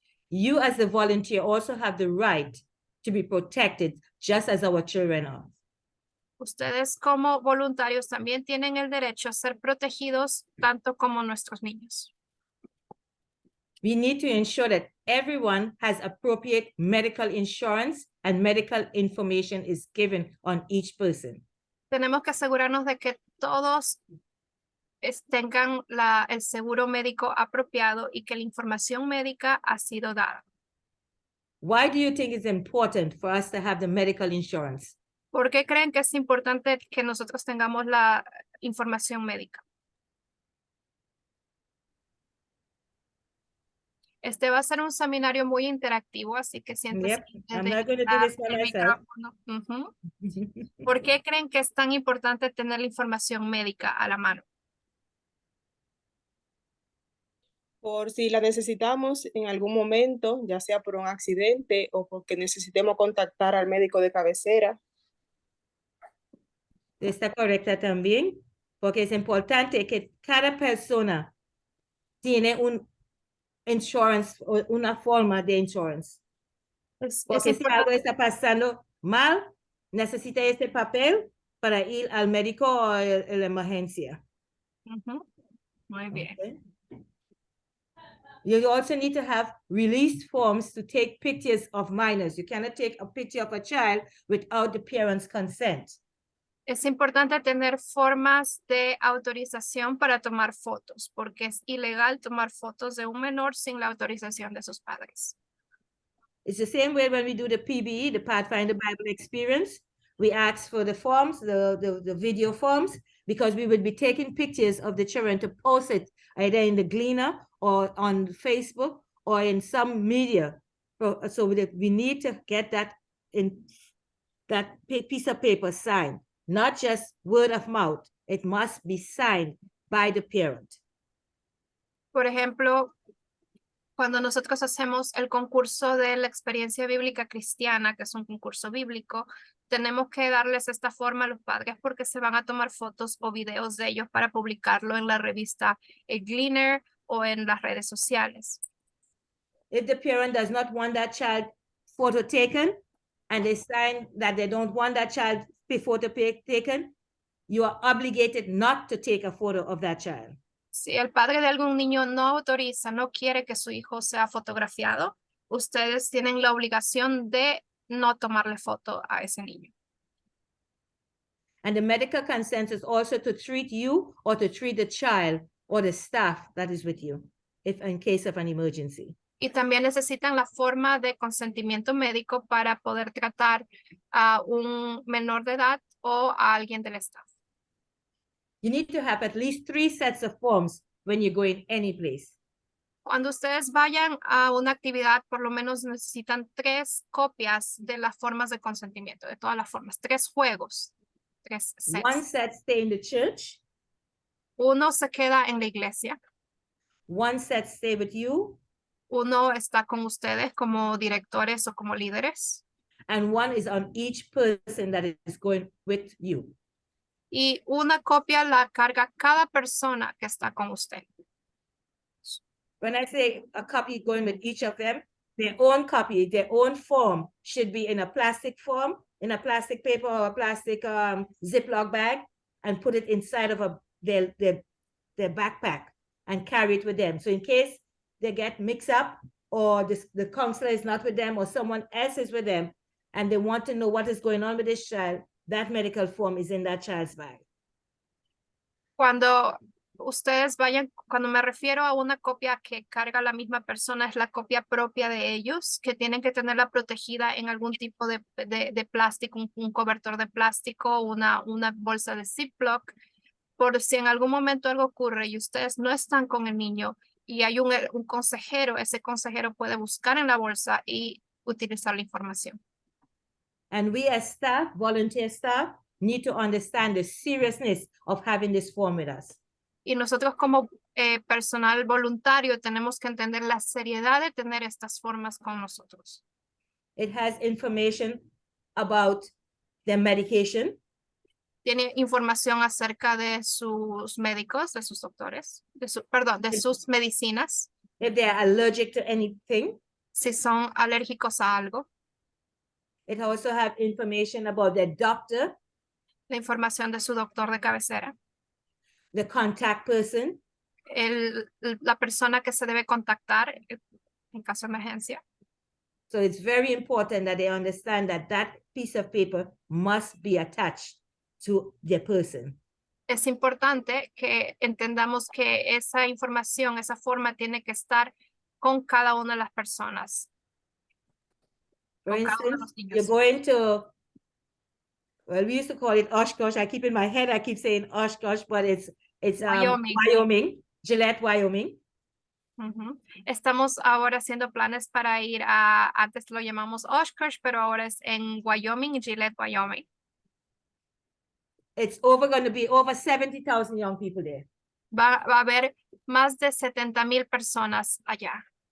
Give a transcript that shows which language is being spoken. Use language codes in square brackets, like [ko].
[en] You as the volunteer also have the right to be protected just as our children are. [es] Ustedes como voluntarios también tienen el derecho a ser protegidos tanto como nuestros niños. [en] We need to ensure that everyone has appropriate medical insurance and medical information is given on each person. [es] Tenemos que asegurarnos de que todos tengan el seguro médico apropiado y que la información médica ha sido dada. [en] Why do you think it's important for us to have the medical insurance? [es] ¿Por qué creen que es importante que nosotros tengamos la información médica? Este va a ser un seminario muy interactivo, así que siéntese [en] Yep, [es] libre [en] I'm [es] de [en] not going to do [es] usar [en] this by [es] el [en] myself. [es] micrófono. ¿Por qué creen que es tan importante tener la información médica a la mano? Por si la necesitamos en algún momento, ya sea por un accidente o porque necesitemos contactar al médico de cabecera. Está correcta también, porque es importante que cada persona tiene un insurance o una forma de insurance. Es Porque si algo importante. está pasando mal, necesita este papel para ir al médico o a la emergencia. Muy bien. [en] Okay. You also need to have release forms to take pictures of minors. You cannot take a picture of a child without the parents' consent. [es] Es importante tener formas de autorización para tomar fotos, porque es ilegal tomar fotos de un menor sin la autorización de sus padres. [en] It's the same way when we do the PBE, the Pathfinder Bible Experience. We ask for the forms, the video forms, because we would be taking pictures of the children to post it either in the Gleaner or on Facebook or in some media. So we need to get that in that piece of paper signed, not just word of mouth. It must be signed by the parent. [es] Por ejemplo, cuando nosotros hacemos el concurso de la experiencia bíblica cristiana, que es un concurso bíblico, tenemos que darles esta forma a los padres porque se van a tomar fotos o videos de ellos para publicarlo en la revista El Gleaner o en las redes sociales. [en] If the parent does not want that child photo taken and they sign that they don't want that child photo taken, you are obligated not to take a photo of that child. [es] Si el padre de algún niño no autoriza, no quiere que su hijo sea fotografiado, ustedes tienen la obligación de no tomarle foto a ese niño. [en] And the medical consent is also to treat you or to treat the child or the staff that is with you, if in case of an emergency. [es] Y también necesitan la forma de consentimiento médico para poder tratar a un menor de edad o a alguien del staff. [en] You need to have at least 3 sets of forms when you're going any place. [es] Cuando ustedes vayan a una actividad, por lo menos necesitan 3 copias de las formas de consentimiento, de todas las formas, 3 juegos, 3 [en] One sets. set stay in the church, [es] Uno se queda en la iglesia, [en] one set stay with you, [es] uno está con ustedes como directores o como líderes, [en] and one is on each person that is going with you. [es] y una copia la carga cada persona que está con usted. [en] When I say a copy going with each of them, their own copy, their own form should be in a plastic form, in a plastic paper or a plastic Ziploc bag, and put it inside of their backpack and carry it with them. So in case they get mixed up or the counselor is not with them or someone else is with them and they want to know what is going on with this child, that medical form is in that child's bag. [es] Cuando ustedes vayan, cuando me refiero a una copia que carga la misma persona, es la copia propia de ellos, que tienen que tenerla protegida en algún tipo de plástico, un cobertor de plástico, una bolsa de Ziploc, por si en algún momento algo ocurre y ustedes no están con el niño y hay un consejero, ese consejero puede buscar en la bolsa y utilizar la información. [en] And we as staff, volunteer staff, need to understand the seriousness of having this form with us. [es] Y nosotros como personal voluntario tenemos que entender la seriedad de tener estas formas con nosotros. [en] It has information about their medication, [es] Tiene información acerca de sus médicos, de sus doctores, de sus medicinas, [en] if they are allergic to anything. [es] si son alérgicos a algo, [en] It also has information about their doctor, [es] la información de su doctor de cabecera, [en] the contact person, [es] la persona que se debe contactar en caso de emergencia. [en] so it's very important that they understand that that piece of paper must be attached to their person. [es] Es importante que entendamos que esa información, esa forma tiene que estar con cada una de las personas. [en] For [es] Con cada uno de [en] instance, [es] los niños. [en] you're going to, well, we used to call it Oshkosh. I keep in my head, I keep saying Oshkosh, but it's Wyoming. Wyoming, Gillette, Wyoming. Ujú. [es] Estamos ahora haciendo planes para ir antes lo llamamos Oshkosh, pero ahora es en Wyoming, Gillette, Wyoming. [en] It's going to be over 70,000 young people there. [es] Va a haber más de 70,000 personas allá